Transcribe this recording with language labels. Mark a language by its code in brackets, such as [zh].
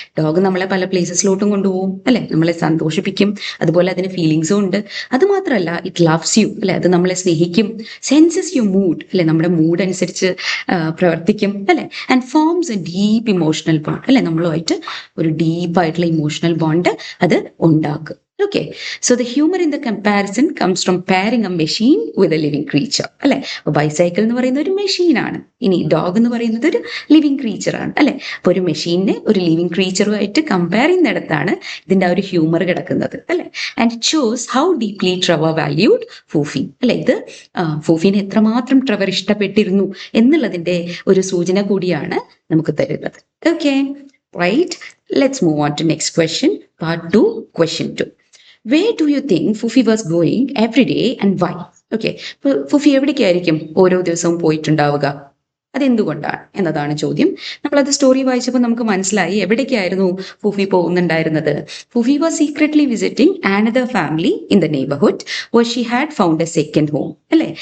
[ml] Dog നമ്മളെ പല പ്ലേസസിലോട്ടും കൊണ്ടുപോകും, അല്ലെ, നമ്മളെ സന്തോഷിപ്പിക്കും, അതുപോലെ അതിന് ഫീലിങ്സും ഉണ്ട്. അത് മാത്രമല്ല, [en] it loves you, [ml] അല്ലെ, അത് നമ്മളെ സ്നേഹിക്കും, [en] senses you mood, [ml] അല്ലെ, നമ്മുടെ മൂഡ് അനുസരിച്ച് പ്രവർത്തിക്കും, അല്ലെ, [en] and forms a deep emotional bond, [ml] അല്ലെ, നമ്മളുമായിട്ട് ഒരു ഡീപ്പായിട്ടുള്ള ഇമോഷണൽ ബോണ്ട് അത് ഉണ്ടാക്കും. [en] Okay, so the humor in the comparison comes from pairing a machine with a living creature, അല്ലെ. [ml] ബൈസൈക്കിൾ എന്ന് പറയുന്ന ഒരു മെഷീൻ ആണ്, ഇനി ഡോഗ് എന്ന് പറയുന്നത് ഒരു ലിവിങ് ക്രീച്ചർ ആണ്, അല്ലെ. അപ്പൊ ഒരു മെഷീനെ ഒരു ലിവിങ് ക്രീച്ചറുമായിട്ട് കമ്പയർ ചെയ്യുന്നിടത്താണ് ഇതിന്റെ ആ ഒരു ഹ്യൂമർ കിടക്കുന്നത്, അല്ലെ. [en] And it shows how deeply Trevor valued Fufi, അല്ലെ. [ml] ഇത് ഫൂഫിനെ എത്രമാത്രം ട്രെവർ ഇഷ്ടപ്പെട്ടിരുന്നു എന്നുള്ളതിന്റെ ഒരു സൂചന കൂടിയാണ് നമുക്ക് തരുന്നത്. [en] Okay, right. Let's move on to next question, part 2, question 2. Where do you think Fufi was going every day and why? [ml] Okay, ഫുഫി എവിടേക്കായിരിക്കും ഓരോ ദിവസവും പോയിട്ടുണ്ടാവുക? അതെന്തുകൊണ്ടാണ് എന്നതാണ് ചോദ്യം. നമ്മളത് സ്റ്റോറി വായിച്ചപ്പോൾ നമുക്ക് മനസ്സിലായി എവിടേക്കായിരുന്നു ഫൂഫി പോകുന്നുണ്ടായിരുന്നത്. [en] Fufi was secretly visiting another family in the neighbourhood where she had found a second home, അല്ലെ.